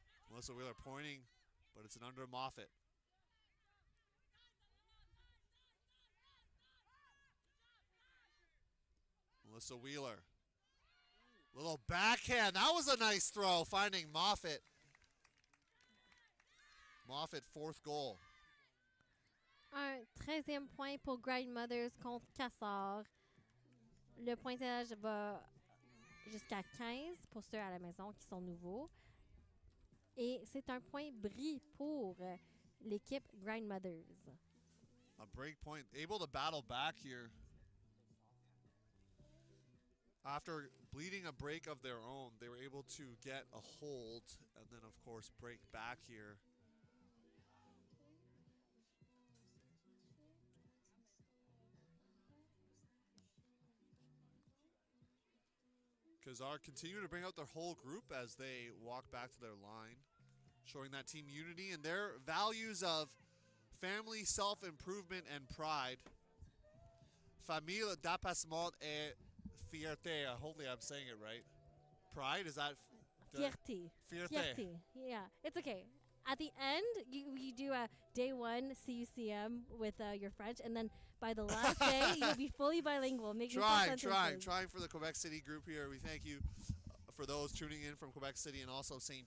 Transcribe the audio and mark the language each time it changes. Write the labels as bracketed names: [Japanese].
[English] Melissa Wheeler pointing, but it's an under Moffitt. Melissa Wheeler. Little backhand. That was a nice throw, finding Moffitt. Moffitt, fourth goal. [French] Un 13e point pour Grindmothers contre Quasar. Le pointage va jusqu'à 15 pour ceux à la maison qui sont nouveaux. Et c'est un point bris pour l'équipe Grindmothers. [English] A break point, able to battle back here. After bleeding a break of their own, they were able to get a hold and then, of course, break back here. Quasar continue to bring out their whole group as they walk back to their line, showing that team unity and their values of family, self-improvement, and pride. [French] Famille, dépassement et fierté. [English] Hopefully I'm saying it right. Pride, is that? [French] Fierté. Fierté. [English] Yeah, it's okay. At the end, you do a day one CUCM with your French, and then by the last day, you'll be fully bilingual. Making Trying for the Quebec City group here. We thank you for those tuning in from Quebec City and also St.